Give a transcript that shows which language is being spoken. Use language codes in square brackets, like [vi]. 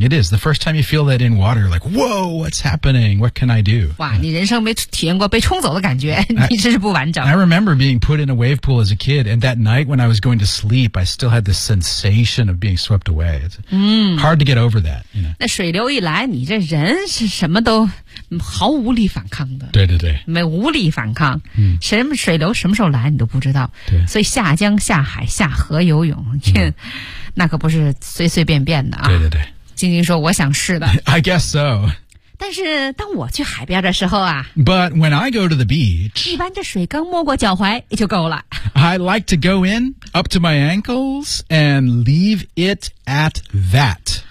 [en] It is. The first time you feel that in water, you're like, whoa, what's happening? What can I do? [zh] 哇、你人生没体验过被冲走的感觉你真是不完整。 [en] I remember being put in a wave pool as a kid, and that night when I was going to sleep, I still had this sensation of being swept away. It's、hard to get over that. You know? [zh] 那水流一来你这人是什么都毫无力反抗的。对。没无力反抗。什么水流什么时候来你都不知道。对。所以下江下海下河游泳。那可不是随随便便的啊。对。晶晶说我想试的。 [en] I guess so. [zh] 但是当我去海边的时候啊。 [en] But when I go to the beach. [zh] 一般这水刚没过脚踝就够了。 [en] I like to go in up to my ankles and leave it at that.